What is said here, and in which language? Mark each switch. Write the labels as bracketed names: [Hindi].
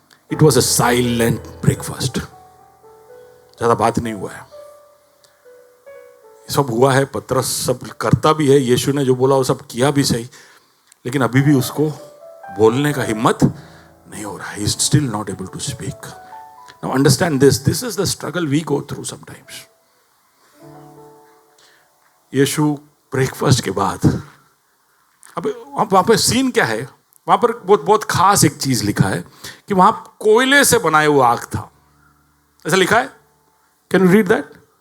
[English] it was a silent breakfast, [Hindi] ज्यादा बात नहीं हुआ है। सब हुआ है, पतरस सब करता भी है, यीशु ने जो बोला वो सब किया भी सही, लेकिन अभी भी उसको बोलने का हिम्मत नहीं हो रहा है। [English] He is still not able to speak. Now understand this. This is the struggle we go through sometimes. [Hindi] Yeshu breakfast के बाद, अब वहां पर सीन क्या है? वहां पर बहुत बहुत खास एक चीज लिखा है कि वहां कोयले से बनाया हुआ आग था, ऐसा लिखा है। [English] Can you read that?